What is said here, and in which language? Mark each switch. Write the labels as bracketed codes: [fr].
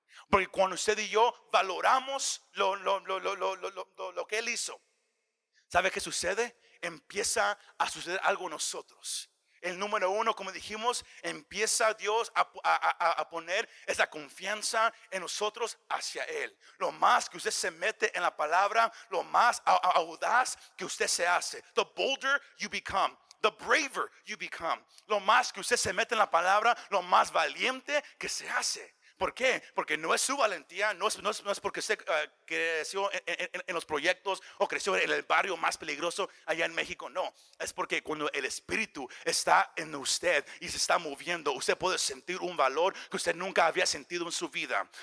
[es] Porque cuando usted y yo valoramos lo que Él hizo, ¿sabe qué sucede? Empieza a suceder algo en nosotros. El número uno, como dijimos, empieza Dios a poner esa confianza en nosotros hacia Él. Lo más que usted se mete en la palabra, lo más audaz que usted se hace. [en] The bolder you become, the braver you become. [es] Lo más que usted se mete en la palabra, lo más valiente que se hace. ¿Por qué? Porque no es su valentía, no es porque usted creció en los proyectos o creció en el barrio más peligroso allá en México. No, es porque cuando el Espíritu está en usted y se está moviendo, usted puede sentir un valor que usted nunca había sentido en su vida.